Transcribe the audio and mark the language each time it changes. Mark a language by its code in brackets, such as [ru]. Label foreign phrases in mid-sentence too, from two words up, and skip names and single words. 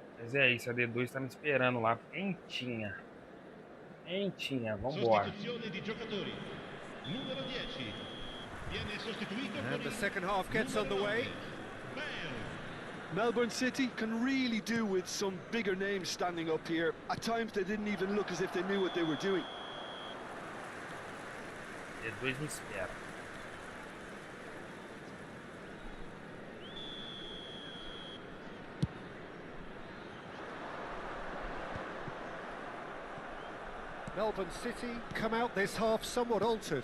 [pt] Mas é isso, a D2 tá me esperando lá, quentinha. Quentinha, vambora. [it] Sostituzione di giocatori. Numero 10. Viene sostituito con [en] And the [it] il [en] second half gets [it] numero [en] underway. [it] 9. Bale. [en] Melbourne City can really do with some bigger names standing up here. At times they didn't even look as if they knew what they were doing. [pt] D2 me espera. [en] Melbourne City come out this half somewhat altered.